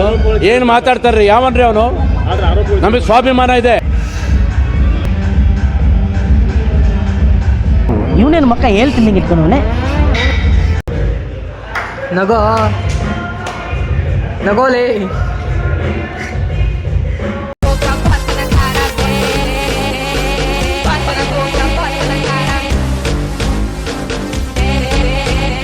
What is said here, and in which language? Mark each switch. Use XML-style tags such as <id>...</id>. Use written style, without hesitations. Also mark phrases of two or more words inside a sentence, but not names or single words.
<kn>ಏನ್ ಮಾತಾಡ್ತಾರ್ರಿ? ಯಾವನ್ರಿ ಅವನು? ನಮಗೆ ಸ್ವಾಭಿಮಾನ ಇದೆ. ಇವನೇನು ಮಕ್ಕ ಹೇಳ್ತೀನಿ ಇಟ್ಕೊಂಡವನೆ ನಗೋಲೆ</kn> <pt>boca, bota na cara, bota na boca, bota na cara.</pt>